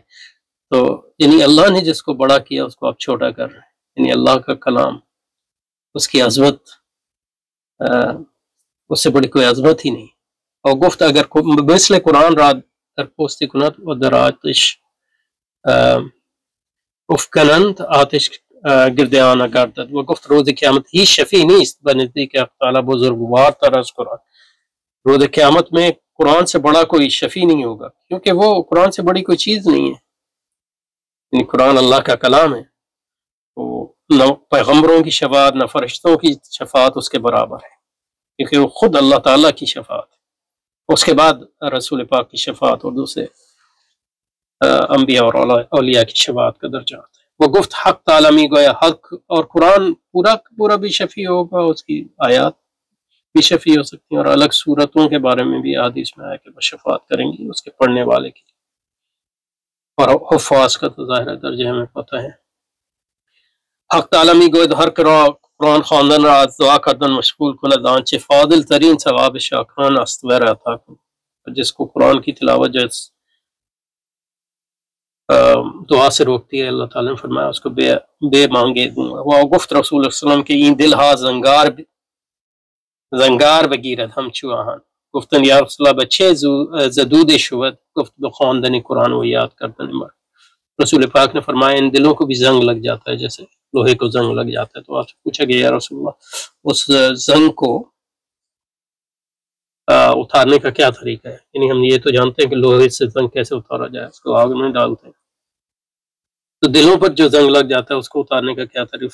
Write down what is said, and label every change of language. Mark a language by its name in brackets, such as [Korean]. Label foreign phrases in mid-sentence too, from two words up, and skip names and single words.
[Urdu] تو یعنی اللہ نے جس کو بڑا کیا اس کو آپ چھوٹا کر رہے ہیں، یعنی اللہ کا کلام، اس کی عظمت، اس سے بڑی کوئی عظمت ہی نہیں. [Persian] اور گفت اگر مثل قرآن را در پوستی کند و در آتش افکنند آتش گردیانہ گردد. وہ گفت روز قیامت ہی شفیع نیست بنزدیک حق تعالی بزرگوار تر از قرآن. [Urdu] روز قیامت میں قرآن سے بڑا کوئی شفیع نہیں ہوگا، کیونکہ وہ قرآن سے بڑی کوئی چیز نہیں ہے، یعنی قرآن اللہ کا کلام ہے، تو نہ پیغمبروں کی شفاعت نہ فرشتوں کی شفاعت اس کے برابر ہے، کیونکہ وہ خود اللہ تعالیٰ کی شفاعت ہے، اس کے بعد رسول پاک کی شفاعت اور دوسرے انبیاء اور اولیاء کی شفاعت کا درجہ آتا ہے۔ [Persian] وہ گفت حق تعالیٰ گویا حق، [Urdu] اور قرآن پورا پورا بھی شفیع ہوگا، اس کی آیات بھی شفیع ہو سکتی ہیں، اور الگ صورتوں کے بارے میں بھی حدیث میں آیا کہ وہ شفاعت کریں گی اس کے پڑھنے والے کی، اور حفاظ کا تو ظاہر درجہ ہمیں پتہ ہے۔ [Persian] حق تعالیٰ گوید ہر قرآن خواندن را از دعا کردن مشغول کند آنچه فاضل ترین ثواب شاکران است و را عطا کن، [Urdu] جس کو قرآن کی تلاوت جو دعا سے روکتی ہے، اللہ تعالیٰ نے فرمایا اس کو بے مانگے دوں گا۔ [Persian] وہ گفت رسول اللہ [Arabic] صلی اللہ علیہ وسلم [Persian] کے این دل ہا زنگار بگیرد ہمچو آہن، گفتن [Arabic] یا رسول اللہ [Persian] بچے زدود شود، گفت بخواندن قرآن و یاد کردن مر۔ [Urdu] رسول پاک نے فرمایا ان دلوں کو بھی زنگ لگ جاتا ہے جیسے لوہے کو زنگ لگ جاتا ہے، تو آپ سے پوچھا گیا [Arabic] یا رسول اللہ [Urdu] اس زنگ کو اتارنے کا کیا طریقہ ہے؟ یعنی ہم یہ تو جانتے ہیں کہ لوہے سے زنگ کیسے اتارا جائے، اس کو آگ میں ڈالتے ہیں، تو دلوں پر جو زنگ لگ جاتا ہے اس کو اتارنے کا کیا طریقہ؟